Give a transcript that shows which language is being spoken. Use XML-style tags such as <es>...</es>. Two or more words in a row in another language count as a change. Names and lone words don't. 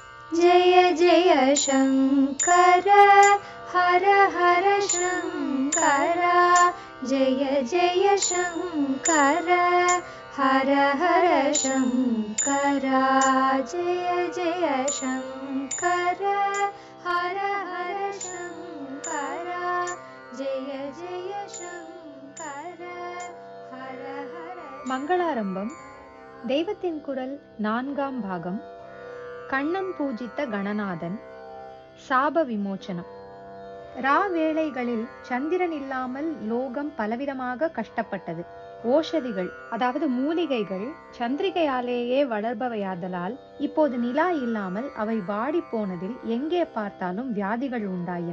<sa>जय जय शङ्कर हर हर शङ्कर जय जय शङ्कर हर हर शङ्कर जय जय शङ्कर हर हर शङ्कर जय जय शङ्कर हर हर.</sa> <ta>மங்களாரம்பம். தெய்வத்தின் குரல் 4ஆம் பாகம். கண்ணன் பூஜித்த கணநாதன். சாப விமோச்சனம். வேளைகளில் சந்திரன் இல்லாமல் லோகம் பலவிதமாக கஷ்டப்பட்டது. ஓஷதிகள், அதாவது மூலிகைகள் சந்திரிகையாலேயே வளர்பவையாதலால் இப்போது நிலா இல்லாமல் அவை வாடி போனதில் எங்கே பார்த்தாலும் வியாதிகள் உண்டாயின.</ta>